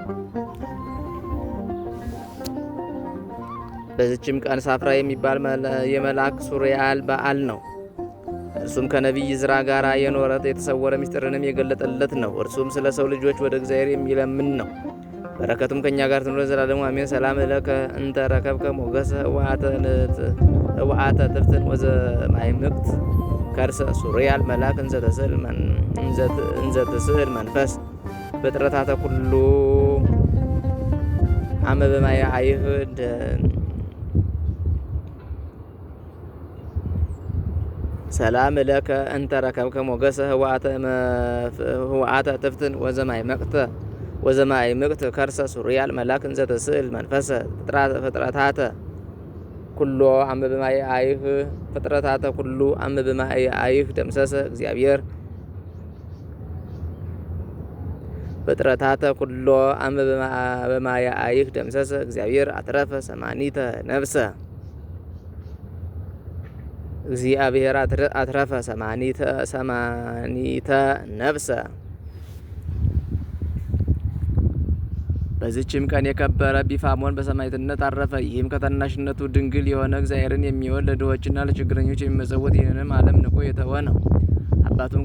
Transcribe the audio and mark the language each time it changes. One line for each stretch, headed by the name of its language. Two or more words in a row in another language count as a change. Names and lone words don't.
Amharic: በዚችም ቀን ሳፍራ የሚባል የመልአክ ሱሪያል በዓል ነው። እርሱም ከነቢይ ዕዝራ ጋር የኖረ የተሰወረ ምስጢርንም የገለጠለት ነው። እርሱም ስለ ሰው ልጆች ወደ እግዚአብሔር የሚለምን ነው። በረከቱም ከእኛ ጋር ትኑር ለዘላለሙ አሜን።
Geez: ሰላም ለከ እንተ ረከብከ ሞገሰ ህወአተ ትፍትን ወዘማይምቅት ከርሰ ሱሪያል መልአክ እንዘ ትስእል መንፈስ ፍጥረታተ ኩሉ አመ በማየ አይህ ሰላም ለከ እንተ ረከብከ ሞገሰ ህወአተ ትፍትን ወዘማይ ምቅት ከርሰ ሱሪያል መላክ እንዘ ተስእል መንፈሰ ፍጥረታተ ኩሎ አመ በማየ አይህ ፍጥረታተ ኩሉ አመ በማየ አይህ ደምሰሰ እግዚአብሔር ፍጥረታተ ኩሎ አመ በማየ አይህ ደምሰሰ እግዚአብሔር አትረፈ ሰማኒተ ነፍሰ እግዚአብሔር አትረፈ ሰማኒተ ነፍሰ።
Amharic: በዚችም ቀን የከበረ ቢፋሞን በሰማዕትነት አረፈ። ይህም ከታናሽነቱ ድንግል የሆነ እግዚአብሔርን የሚወድ ለድሆችና ለችግረኞች የሚመጸውት ይህንም ዓለም ንቆ የተወ ነው። አባቱም